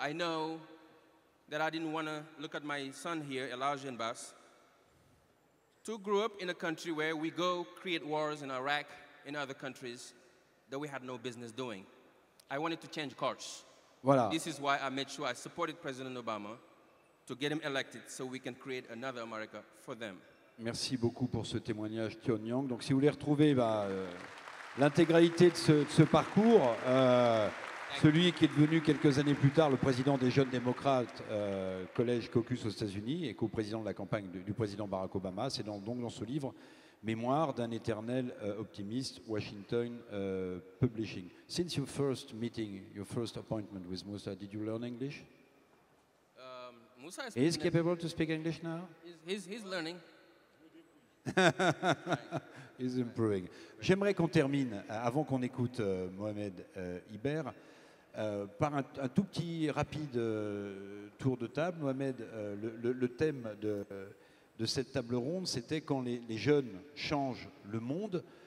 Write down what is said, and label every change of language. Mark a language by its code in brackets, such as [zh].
[en] I know that I didn't want to look at my son here, Elijah Bass, to grow up in a country where we go create wars in Iraq, in other countries, that we had no business doing. I wanted to change course. [fr] Voilà. [en] This is why I made sure I supported President Obama to get him elected so we can create another America for them. [fr] Merci beaucoup pour ce témoignage, Tion Yang. Donc si vous voulez retrouver l'intégralité de ce parcours, celui qui est devenu quelques années plus tard le président des jeunes démocrates, collège Caucus aux États-Unis et co-président de la campagne du président Barack Obama, c'est donc dans ce livre Mémoire d'un éternel optimiste, Washington Publishing. [en] Since your first meeting, your first appointment with Musa, did you learn English? Musa Is he capable to speak English now? He's learning. He's improving. [fr] J'aimerais qu'on termine, avant qu'on écoute Mohamed Iber, par un tout petit rapide tour de table. Mohamed, le thème de cette table ronde, c'était quand les jeunes changent le monde.